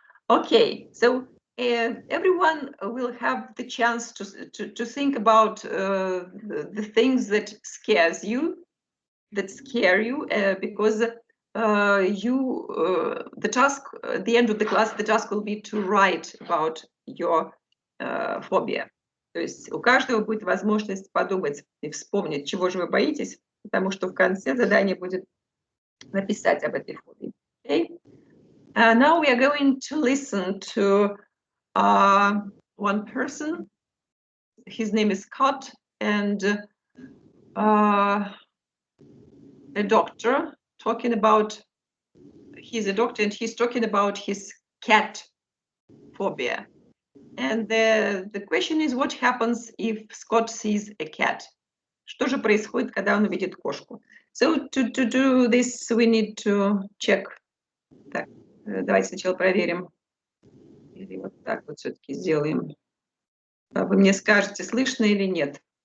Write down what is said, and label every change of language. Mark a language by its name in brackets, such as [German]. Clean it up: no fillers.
[English] Okay, so everyone will have the chance to think about the things that scare you, because the task at the end of the class, the task will be to write about your phobia. [Russian] То есть у каждого будет возможность подумать и вспомнить, чего же вы боитесь, потому что в конце задание будет написать об этой фобии. [English] Okay? Now we are going to listen to one person. His name is Scott, and a doctor talking about. He's a doctor, and he's talking about his cat phobia. And the question is, what happens if Scott sees a cat? [Russian] Что же происходит, когда он увидит кошку? [English] So to do this, we need to check. [Russian] Так, давайте сначала проверим. Или вот так вот все-таки сделаем. Вы мне скажете, слышно или нет?